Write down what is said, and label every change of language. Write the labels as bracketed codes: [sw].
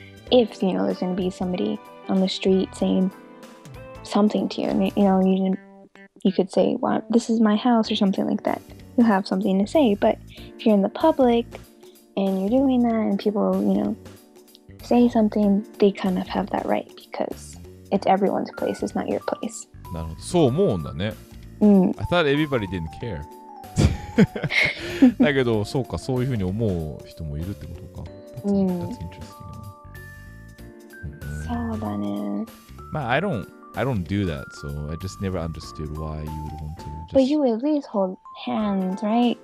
[en] If there's going to be somebody on the street saying something to you, you could say, well, this is my house or something like that. You have something to say. But if you're in the public and you're doing that and people say something, they kind of have that right because it's everyone's place, it's not your place. [ja] なるほど。そう思うんだね。 [en] I thought everybody didn't care. [ja] だけど、そうか、そういうふうに思う人もいるってことか。 [en] That's interesting. [ja] そうだね。 [en] まあ、I don't do that, so I just never understood why you would want to. But you at least hold hands, right?